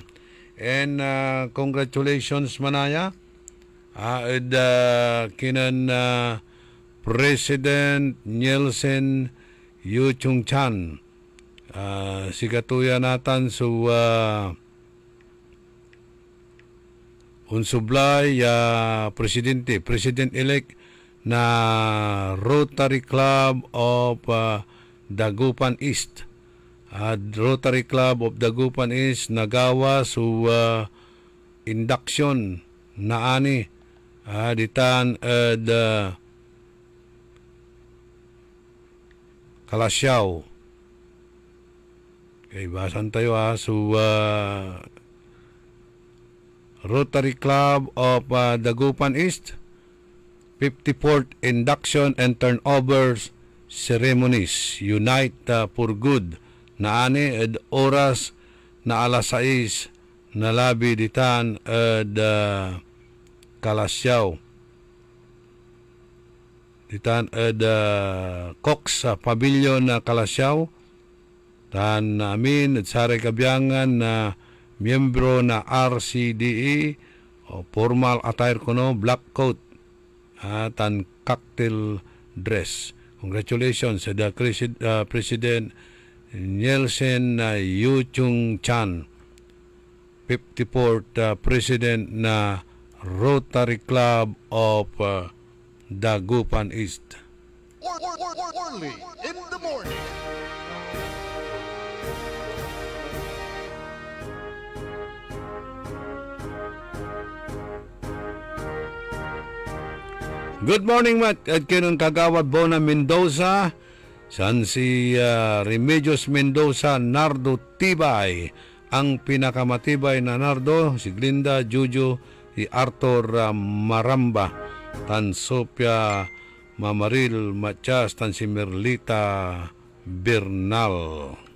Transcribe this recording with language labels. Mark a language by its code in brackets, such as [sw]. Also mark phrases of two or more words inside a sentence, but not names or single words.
[en] And congratulations [pag] manaya kinan President Nielsen Yu Chung Chan, si katuya natan so unsublay President-elect na Rotary Club of Dagupan East. Rotary Club of Dagupan East nagawa so induction na ani ditan Kalasyaw. Okay, basan tayo so Rotary Club of Dagupan East 54th Induction and Turnovers Ceremonies Unite for Good na ani ed oras na alas 6 na labi ditan ed Kalasyaw ditan ed Cox Pavilion na Kalasyaw. Tan amin at sari kabiyangan na miyembro na RCDE o [en] formal attire [pag] kuno, [en] black coat [pag] tan [en] cocktail dress. [pag] Congratulations sa President Nielsen Yu Chung Chan, 54th President na Rotary Club of Dagupan East. [en] Early in the morning. Good morning, Matt. [pag] At kinong kagawad Bona Mendoza, san si Remedios Mendoza, Nardo Tibay, ang pinakamatibay na Nardo, si Glinda, Juju, si Arthur Maramba, tan Sophia Mamaril Matias, tan si Merlita Bernal.